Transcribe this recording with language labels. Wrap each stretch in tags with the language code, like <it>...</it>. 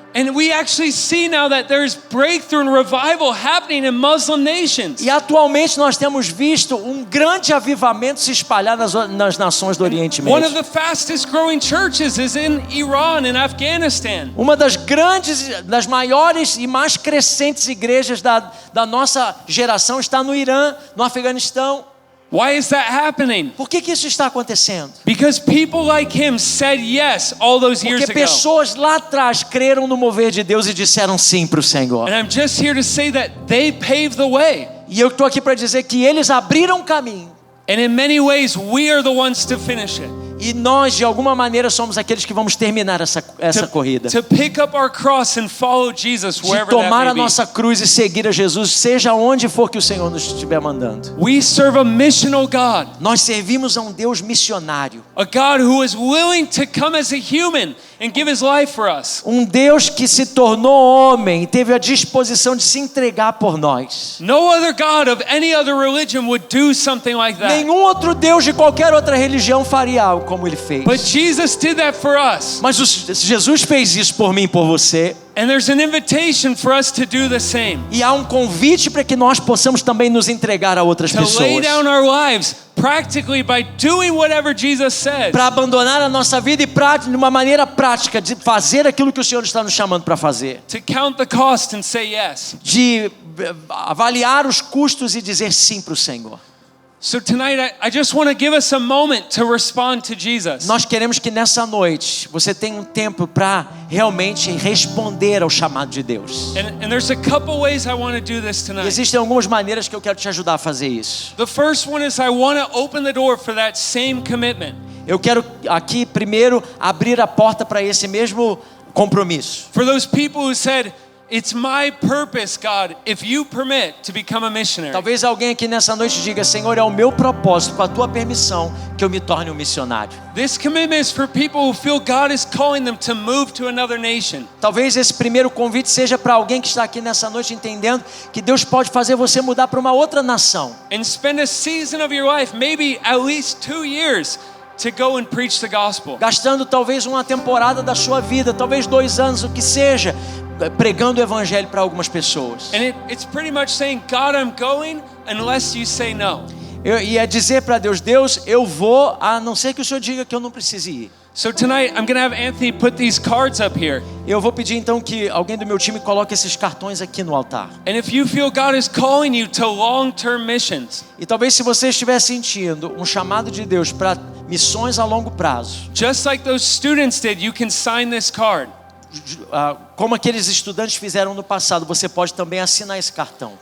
<en>And we actually see now that there's breakthrough and revival happening in Muslim nations.</en> <pt>E atualmente nós temos visto um grande avivamento se espalhar nas nações do Oriente</pt> <en>One of</en> <pt>Médio.</pt> <en>the fastest growing churches is in Iran and Afghanistan.</en> <pt>Uma das maiores e mais crescentes igrejas da nossa geração está no Irã, no Afeganistão.</pt> <en>Why is that happening?</en> <pt>Por que isso está acontecendo?</pt> <en>Because people like him said yes all those years</en> <pt>Porque</pt> <en>ago.</en> <pt>pessoas lá atrás creram no mover de Deus e disseram sim para o Senhor.</pt> <en>And I'm just here to say that they paved the way.</en> <pt>E eu estou aqui para dizer que eles abriram o caminho.</pt> <en>And in many ways, we are the ones to finish it.</en> <pt>E nós, de alguma maneira, somos aqueles que vamos terminar essa corrida.</pt> <en>To pick up our cross and follow Jesus</en> <pt>De</pt> <en>wherever</en> <pt>tomar</pt> <en>that</en> <pt>a</pt> <en>may be.</en> <pt>nossa cruz e seguir a Jesus, seja onde for que o Senhor nos estiver mandando.</pt> <en>We serve a missional God.</en> <pt>Nós servimos a um Deus missionário.</pt> <en>A God who is willing to come as a human and give his life for us.</en> <pt>Um Deus que se tornou homem e teve a disposição de se entregar por nós.</pt> <en>No other God of any other religion would do something like that.</en> <pt>Nenhum outro Deus de qualquer outra religião faria algo como ele fez.</pt> <en>But Jesus did that for us.</en> <pt>Mas Jesus fez isso por mim e por você.</pt> <en>And there's an invitation for us to do the same.</en> <pt>E há um convite para que nós possamos também nos entregar a outras</pt> <en>To lay</en> <pt>pessoas.</pt> <en>down our lives practically by doing whatever Jesus says.</en> <pt>Para abandonar a nossa vida de uma maneira prática, de fazer aquilo que o Senhor está nos chamando para fazer.</pt> <en>To count the cost and say yes.</en> <pt>De avaliar os custos e dizer sim para o Senhor.</pt> <en>So tonight, I just want to give us a moment to respond to Jesus.</en> <pt>Nós queremos que nessa noite você tenha um tempo para realmente responder ao chamado de Deus.</pt> <en>And there's a couple ways I want to do this</en> <pt>E</pt> <en>tonight.</en> <pt>existem algumas maneiras que eu quero te ajudar a fazer isso.</pt> <en>The first one is I want to open the door for that same commitment.</en> <pt>Eu quero aqui primeiro abrir a porta para esse mesmo compromisso.</pt> <en>For those people who said, it's my purpose, God, if you permit, to become a missionary.</en> <pt>Talvez alguém aqui nessa noite diga: Senhor, é o meu propósito, com a tua permissão, que eu me torne um missionário.</pt> <en>This commitment is for people who feel God is calling them to move to another nation.</en> <pt>Talvez esse primeiro convite seja para alguém que está aqui nessa noite entendendo que Deus pode fazer você mudar para uma outra nação.</pt> <en>And spend a season of your life, maybe at least 2 years, to go and preach the gospel.</en> <pt>gastando talvez uma temporada da sua vida, talvez 2 anos, o que seja, pregando o evangelho para algumas pessoas.</pt> <en>And it's pretty much saying, God, I'm going unless you say no.</en> <pt>E é dizer para Deus, Deus, eu vou, a não ser que o Senhor diga que eu não precise ir.</pt> <en>So tonight, I'm going to have Anthony put these cards up here.</en> <pt>Eu vou pedir então que alguém do meu time coloque esses cartões aqui no altar.</pt> <en>And if you feel God is calling you to long-term missions,</en> <pt>E talvez se você estiver sentindo um chamado de Deus para missões a longo prazo,</pt> <en>just like those students did, you can sign this card.</en> <pt>como aqueles estudantes fizeram no passado, você pode também assinar esse cartão.</pt>